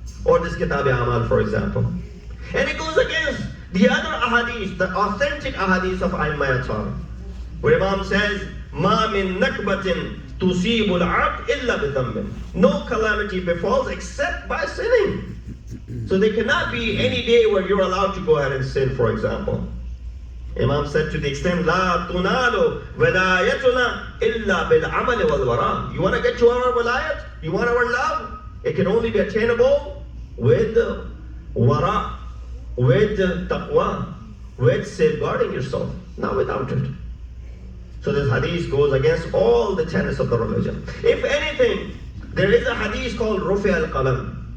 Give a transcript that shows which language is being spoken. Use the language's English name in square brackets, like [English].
[English] Or this Kitab-e-Amal, for example. And it goes against the other ahadith, the authentic ahadith of Ahl-e-Bait, where Imam says, [Arabic] مَا مِن نَكْبَةٍ تُصِيبُ الْعَبْدِ إِلَّا بِذَنْبٍ. [English] No calamity befalls except by sinning. So there cannot be any day where you're allowed to go ahead and sin, for example. Imam said to the extent, [Arabic] لَا تُنَالُ وَلَايَتُنَا إِلَّا بِالْعَمَلِ وَالْوَرَى. [English] You want to get to our walayat? You want our love? It can only be attainable with wara, with taqwa, with safeguarding yourself, not without it. So this hadith goes against all the tenets of the religion. If anything, there is a hadith called Rufi al-Qalam.